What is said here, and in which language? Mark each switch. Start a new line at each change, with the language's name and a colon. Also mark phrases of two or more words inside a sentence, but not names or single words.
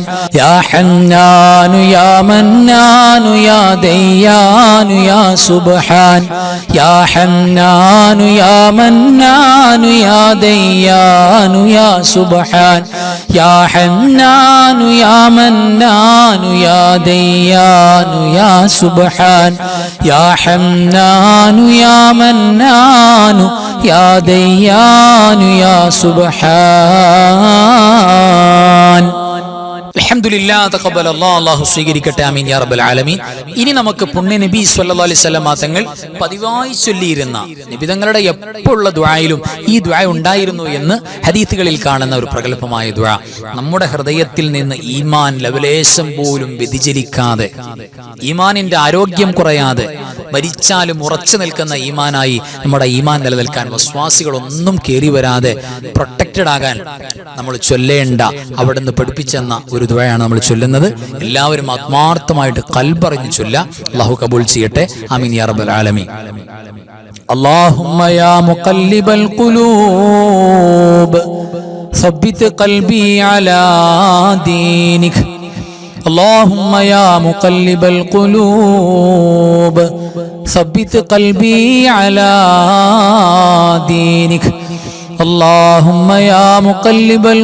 Arabic: يا حنان يا منان يا ديان يا سبحان يا حنان يا منان يا ديان يا سبحان يا حنان يا منان يا ديان يا سبحان يا حنان يا منان يا ديان يا سبحان. الحمد لله تقبل الله.
Malayalam: അല്ലാഹു സ്വീകരിക്കട്ടെ.
Arabic: آمين يا رب العالمين.
Malayalam: ഇനി നമുക്ക് പുണ്യ നബി
Arabic: صلى الله عليه وسلم
Malayalam: തങ്ങൾ പതിവായി ചൊല്ലിയിരുന്ന നബി തങ്ങളുടെ എപ്പോഴുള്ള ദുആയിലും ഈ ദുആ ഉണ്ടായിരുന്നു എന്ന് ഹദീസുകളിൽ കാണുന്ന ഒരു പ്രഗൽഭമായ ദുആ, നമ്മുടെ ഹൃദയത്തിൽ നിന്ന് ഈമാൻ ലവലേശം പോലും വ്യതിചലിക്കാതെ, ഈമാനിന്റെ ആരോഗ്യം കുറയാതെ, മരിച്ചാലും ഉറച്ചു നിൽക്കുന്ന ഈമാനായി നമ്മുടെ ഈമാൻ നിലനിൽക്കാൻ, വസ്വാസികളൊന്നും കേറി വരാതെ പ്രൊട്ടക്റ്റഡ് ആകാൻ നമ്മൾ ചൊല്ലേണ്ട, അവിടുന്ന് പഠിപ്പിച്ചെന്ന ഒരു ദുആയാണ് നമ്മൾ ചൊല്ലുന്നത്. എല്ലാവരും ആത്മാർത്ഥമായിട്ട് ഖൽബറിഞ്ഞ് ചൊല്ലുക. അല്ലാഹു കബൂൽ ചെയ്യട്ടെ.
Arabic: آمين يا رب العالمين. اللهم يا مقلب القلوب ثبت قلبي على دينك اللهم يا مقلب القلوب ثبت قلبي على دينك اللهم يا مقلب